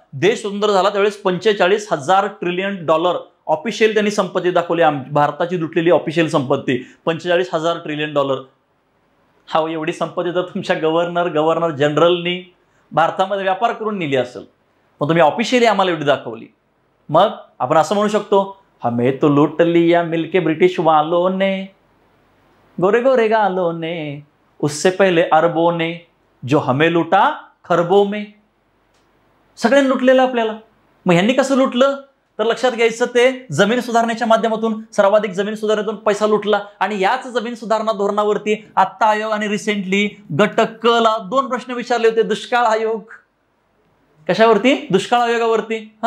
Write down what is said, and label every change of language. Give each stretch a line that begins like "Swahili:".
Marathi: देश स्वतंत्र झाला त्यावेळेस 45,000 ट्रिलियन डॉलर ऑफिशियल त्यांनी संपत्ती दाखवली. भारताची लुटलेली ऑफिशियल संपत्ती 45,000 ट्रिलियन डॉलर. हा, एवढी संपत्ती तर तुमच्या गव्हर्नर जनरलनी भारतामध्ये व्यापार करून नेली असेल, पण तुम्ही ऑफिशियली आम्हाला एवढी दाखवली. मग आपण असं म्हणू शकतो,
Hindi: हमें तो लूट लिया मिलके ब्रिटिश वालों ने, गोरे गोरे गालों ने, उससे पहले अरबों ने, जो हमें लुटा खरबों में.
Marathi: सगळ्यांनी लुटलेलं आपल्याला. मग ह्यांनी कसं लुटलं? तर लक्षात घ्यायचं, ते जमीन सुधारणेच्या माध्यमातून सर्वाधिक जमीन सुधारणेतून पैसा लुटला. आणि याच जमीन सुधारणा धोरणावरती आत्ता आयोगाने रिसेंटली गट क ला 2 प्रश्न विचारले होते. दुष्काळ आयोग, कशावरती? दुष्काळ आयोगावरती.